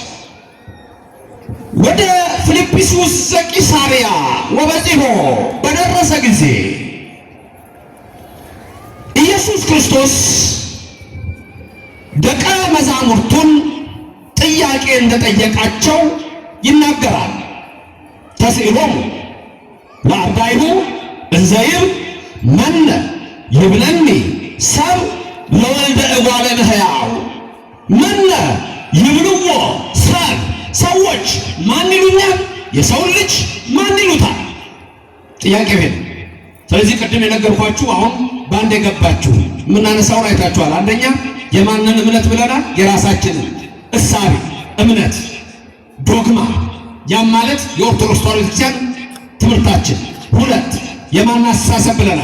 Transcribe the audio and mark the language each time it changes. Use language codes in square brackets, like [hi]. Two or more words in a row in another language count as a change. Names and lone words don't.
[am] ወደ ፊልጵስዩስ [gez] ዘቂሳርያ ወበጺሖ [am] በደረሰ ጊዜ ኢየሱስ ክርስቶስ ደቀ መዛሙርቱን ጥያቄ እንደጠየቃቸው ይናገራል። [gez] ተስኢሎሙ ለአርዳኢሁ እንዘ ይብል መነ ይብለኒ ሰብ ለወልደ እጓለ እመሕያው። መነ ይብልዎ ሰብ፣ [am] ሰዎች ማን ይሉኛል? የሰውን ልጅ ማን ይሉታል? ጥያቄ ነው። ስለዚህ ቅድም የነገርኳችሁ አሁን በአንድ የገባችሁ የምናነሳውን አይታችኋል። አንደኛ የማንን እምነት ብለናል? የራሳችንን እሳቤ እምነት ዶግማ፣ ያም ማለት የኦርቶዶክስ ተዋሕዶ ቤተክርስቲያን ትምህርታችን። ሁለት የማን አስተሳሰብ ብለናል?